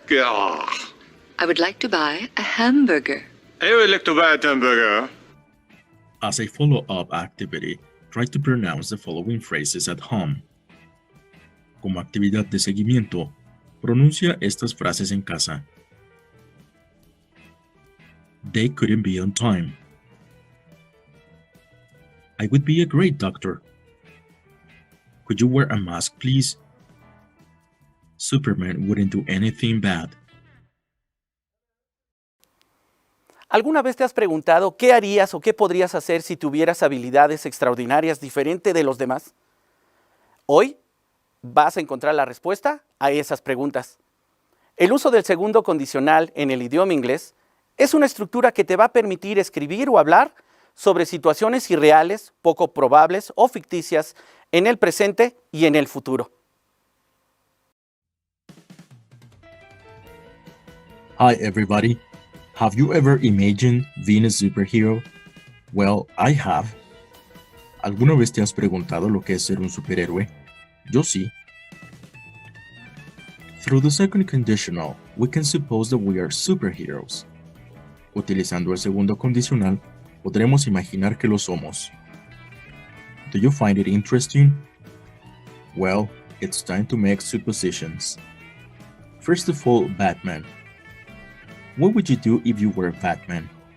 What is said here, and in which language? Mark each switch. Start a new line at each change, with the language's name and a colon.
English: Ger. I would like to buy a hamburger. I would like to buy a hamburger. As a follow-up activity, try to pronounce the following phrases at home.
Spanish: Como actividad de seguimiento, pronuncia estas frases en casa.
English: They couldn't be on time. I would be a great doctor. Could you wear a mask, please? Superman wouldn't do anything bad.
Spanish: ¿Alguna vez te has preguntado qué harías o qué podrías hacer si tuvieras habilidades extraordinarias diferente de los demás? Hoy vas a encontrar la respuesta a esas preguntas. El uso del segundo condicional en el idioma inglés es una estructura que te va a permitir escribir o hablar sobre situaciones irreales, poco probables o ficticias en el presente y en el futuro.
English: Hi everybody. Have you ever imagined being a superhero? Well, I have.
Spanish: ¿Alguna vez te has preguntado lo que es ser un superhéroe? Yo sí.
English: Through the second conditional, we can suppose that we are superheroes.
Spanish: Utilizando el segundo condicional, podremos imaginar que lo somos.
English: Do you find it interesting? Well, it's time to make suppositions. First of all, Batman. What would you do if you were Batman?